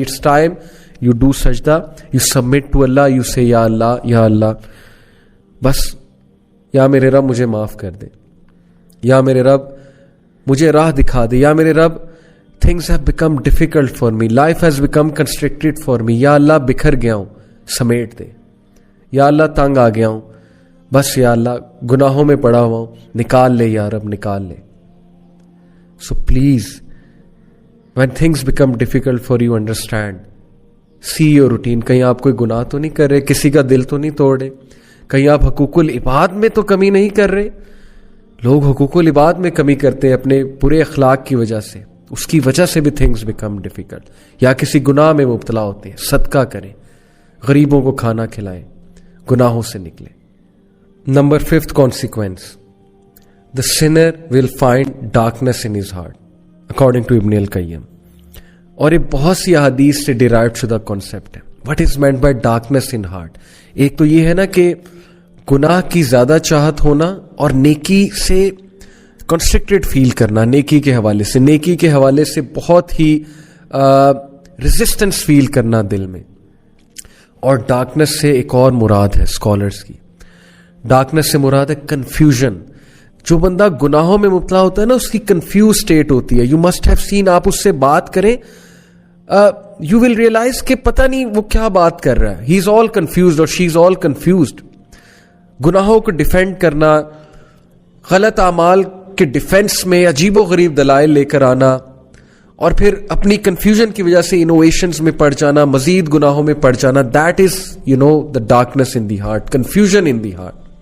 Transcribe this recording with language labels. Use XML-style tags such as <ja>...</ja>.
<en>it's time you do sajda, you submit to Allah, you say</en> <ur>یا اللہ, یا اللہ, بس یا میرے رب مجھے معاف کر دے, یا میرے رب مجھے راہ دکھا دے, یا میرے رب</ur> <en>things have become difficult for me,</en> <ur>life has become constructed for me, یا اللہ بکھر گیا ہوں, سمیٹ دے, یا اللہ تنگ آ گیا ہوں, بس یا اللہ گناہوں میں پڑا ہوا ہوں, نکال لے یا رب, نکال لے.</ur> <en>So please when things become difficult for you, understand, see your routine.</en> <ur>کہیں آپ کوئی گناہ تو نہیں کر رہے, کسی کا دل تو نہیں توڑ رہے, کہیں آپ حقوق العباد میں تو کمی نہیں کر رہے. لوگ حقوق العباد میں کمی کرتے ہیں اپنے برے اخلاق کی وجہ سے, اس کی وجہ سے بھی</ur> <en>things become difficult.</en> <ur>یا کسی گناہ میں مبتلا ہوتے ہیں, صدقہ کریں, غریبوں کو کھانا کھلائیں, گناہوں سے نکلیں.</ur> <en>Number 5th consequence, the sinner will find darkness in his heart, according to Ibn al-Qayyim.</en> <ur>اور یہ بہت سی احادیث سے ڈیرائیوڈ شدہ کانسیپٹ ہے.</ur> <en>What is meant by darkness in heart?</en> <ur>ایک تو یہ ہے نا کہ گناہ کی زیادہ چاہت ہونا اور نیکی سے کنسٹرکٹڈ فیل کرنا, نیکی کے حوالے سے, نیکی کے حوالے سے بہت ہی ریزسٹنس فیل کرنا دل میں. اور ڈارکنس سے ایک اور مراد ہے اسکالرس کی, ڈارکنس سے مراد ہے کنفیوژن. جو بندہ گناہوں میں مبتلا ہوتا ہے نا, اس کی کنفیوز اسٹیٹ ہوتی ہے.</ur> <en>you must have seen,</en> <ur>آپ اس سے بات کریں,</ur> <en>you will realise</en> <ur>کہ پتہ نہیں وہ کیا بات کر رہا ہے.</ur> <en>he is all confused</en> <ur>اور شی از آل کنفیوزڈ. گناہوں کو ڈیفینڈ کرنا, غلط اعمال کے ڈیفینس میں عجیب و غریب دلائل لے کر آنا, اور پھر اپنی کنفیوژن کی وجہ سے انوویشنز میں پڑ جانا, مزید گناہوں میں پڑ جانا.</ur> <en>That is the darkness in the heart, confusion in the heart.</en>